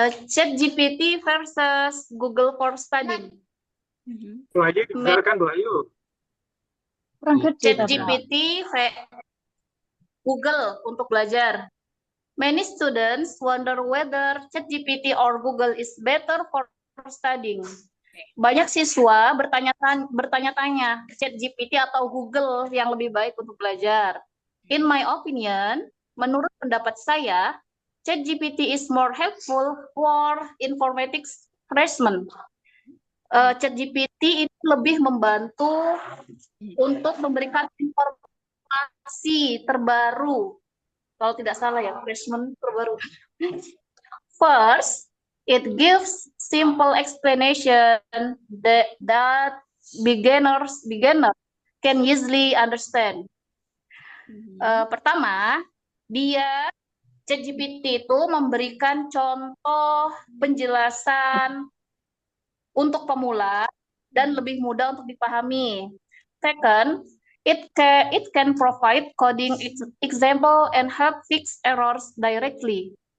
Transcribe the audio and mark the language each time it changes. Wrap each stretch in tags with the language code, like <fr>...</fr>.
<en>ChatGPT versus Google for Studying.</en> <id>Bu Ayu, dibesarkan Bu Ayu. Kurang gede, Bapak. ChatGPT Google untuk belajar.</id> <en>Many students wonder whether ChatGPT or Google is better for studying.</en> <id>Banyak siswa bertanya-tanya, ChatGPT atau Google yang lebih baik untuk belajar.</id> <en>In my opinion,</en> <id>menurut pendapat saya,</id> <en>ChatGPT is more helpful for informatics freshmen.</en> <id>ChatGPT ini lebih membantu untuk memberikan informasi terbaru. Kalau tidak salah ya, freshman terbaru.</id> <en>First, it gives simple explanation that beginner can easily understand.</en> <id>Pertama, ChatGPT itu memberikan contoh penjelasan untuk pemula dan lebih mudah untuk dipahami.</id> <en>Second, it can provide coding example and help fix errors directly.</en>